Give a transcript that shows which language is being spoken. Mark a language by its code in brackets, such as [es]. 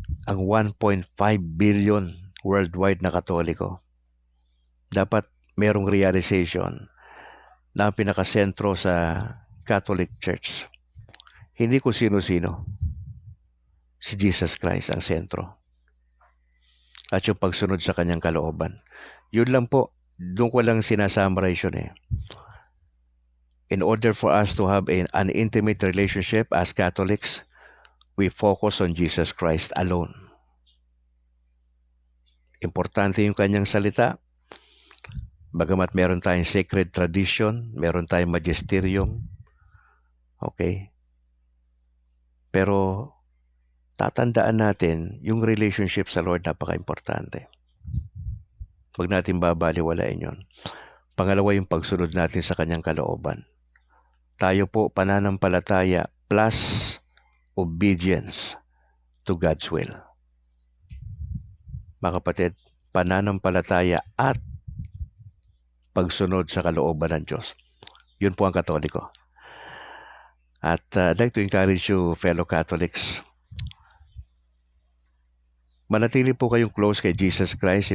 [tl] Ang 1.5 billion worldwide na Katoliko. Dapat merong realization na ang pinakasentro sa Catholic Church. Hindi kung sino-sino. Si Jesus Christ ang sentro. At yung pagsunod sa kanyang kalooban. Yun lang po. Doon ko lang sinasummarize yun [en] In order for us to have an intimate relationship as Catholics, we focus on Jesus Christ alone. [tl] Importante yung kanyang salita. Bagamat meron tayong sacred tradition, meron tayong magisterium. Okay? Pero tatandaan natin, yung relationship sa Lord napaka-importante. Huwag natin babaliwalain yun. Pangalawa, yung pagsunod natin sa kanyang kalooban. Tayo po pananampalataya [en] plus obedience to God's will. [tl] Mga kapatid, pananampalataya at pagsunod sa kalooban ng Diyos. Yun po ang Katoliko. [en] At I'd like to encourage you, fellow Catholics, [tl] manatili po kayong close kay Jesus Christ.